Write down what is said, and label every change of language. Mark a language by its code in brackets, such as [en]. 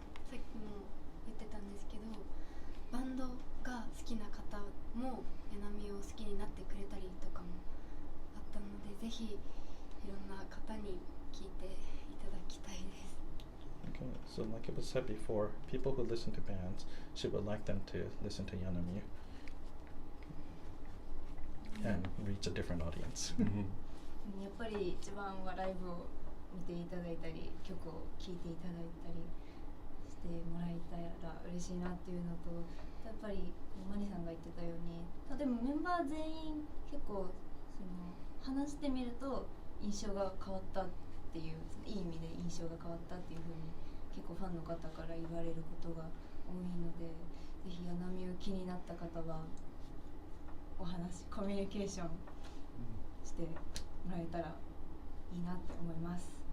[ja] さっきも言ってたんですけど、バンドが好きな方も柳を好きになってくれたりとかもあったので、ぜひいろんな方に聞いていただきたいです。 [en] Okay, so like it was said before, people who listen to bands, she would like them to listen to Yanami and reach a different audience. [ja] やっぱり一番はライブを見ていただいたり曲を聴いていただいたりしてもらえたら嬉しいなっていうのと、やっぱりマリさんが言ってたように、でもメンバー全員結構話してみると印象が変わったっていう、いい意味で印象が変わったっていう風に結構ファンの方から言われることが多いので、ぜひ柳ミュ気になった方はお話、コミュニケーションしてもらえたらいいなって思います。